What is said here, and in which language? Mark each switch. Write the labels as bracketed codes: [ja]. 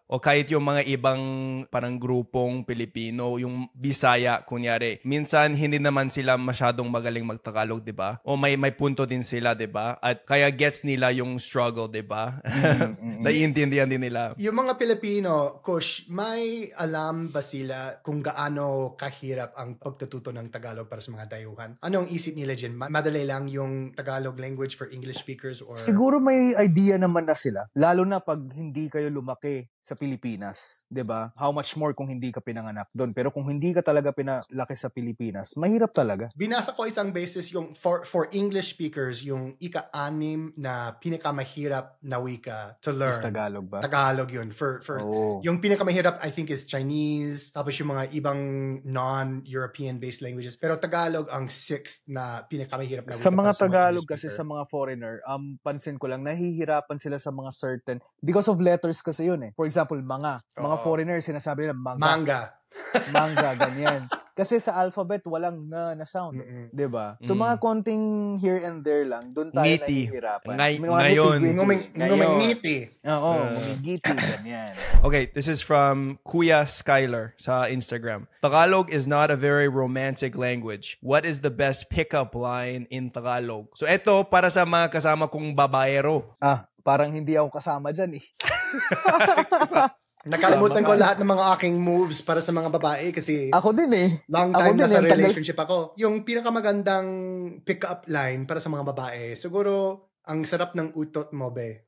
[tl] O kahit yung mga ibang parang grupong Pilipino, yung Bisaya, kunyari, minsan hindi naman sila masyadong magaling magtagalog, diba? O may punto din sila, diba? At kaya gets nila yung struggle, diba? Naiintindihan din nila. Yung mga Pilipino, Kush, may alam ba sila kung gaano kahirap ang pagtututo ng Tagalog para sa mga dayuhan? Ano ang isip nila dyan? Madali lang yung Tagalog language [en] for English speakers? Or [tl] Siguro may idea naman na sila. Lalo na pag hindi kayo lumaki sa Pilipinas, 'di ba? [en] How much more [tl] kung hindi ka pinanganak doon. Pero kung hindi ka talaga pinalaki sa Pilipinas, mahirap talaga. Binasa ko isang basis yung for English speakers, yung ika-6 na pinakamahirap na wika [en] to learn. [tl] Is Tagalog ba? Tagalog yun. Yung pinakamahirap [en] I think is Chinese, [tl] tapos yung mga ibang non-European based languages. Pero Tagalog ang 6th na pinakamahirap na wika. Sa mga para Tagalog mga kasi sa mga foreigner, pansin ko lang nahihirapan sila sa mga certain [en] because of letters [tl] kasi yun eh. For example, mga foreigners sinasabi nila manga. Manga, ganyan. Kasi sa alphabet, walang na sound. Diba? So, mga konting here and there lang, doon tayo nahihirapan. Ngayon. Ngumingiti. Oo, ngumingiti, ganyan. [en] Okay, this is from Kuya Skyler [tl] sa Instagram. [en] Tagalog is not a very romantic language. What is the best pickup line in Tagalog? [tl] So, ito para sa mga kasama kong babaero. Parang hindi ako kasama dyan eh. Nakalimutan ko lahat ng mga aking moves para sa mga babae kasi ako din eh. Long time na sa relationship ako. Yung pinakamagandang pick-up line para sa mga babae, siguro ang sarap ng utot mo, be.